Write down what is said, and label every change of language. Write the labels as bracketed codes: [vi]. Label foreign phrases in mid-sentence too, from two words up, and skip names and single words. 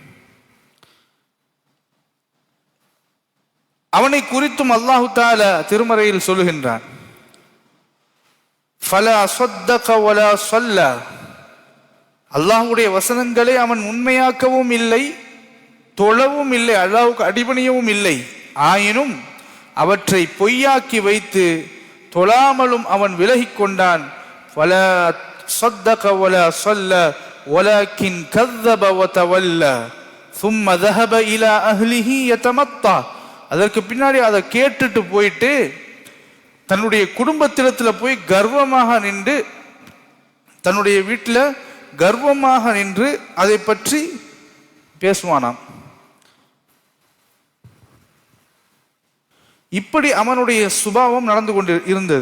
[ta] அவனை குறித்தும் அல்லாஹு தஆலா திருமறையில் சொல்லுகின்றான், [ar] فلا صدق ولا صلى, [ta] அல்லாஹ்வுடைய வசனங்களை அவன் உண்மையாக்கவும் இல்லை, தொழவும் இல்லை, அல்லாஹ்வுக்கு அடிபணியவும் இல்லை. ஆயினும் அவற்றை பொய்யாக்கி வைத்து தொழாமலும் அவன் விலகிக் கொண்டான். [ar] فلا صدق ولا صلى ولكن كذب وتولى ثم ذهب الى اهله يتمطى. [ta] அதற்கு பின்னாடி அதை கேட்டுட்டு போயிட்டு தன்னுடைய குடும்பத்திடத்தில் போய் கர்வமாக நின்று, தன்னுடைய வீட்டில் கர்வமாக நின்று அதை பற்றி பேசுவானாம். இப்படி அவனுடைய சுபாவம் நடந்து கொண்டு இருந்தது.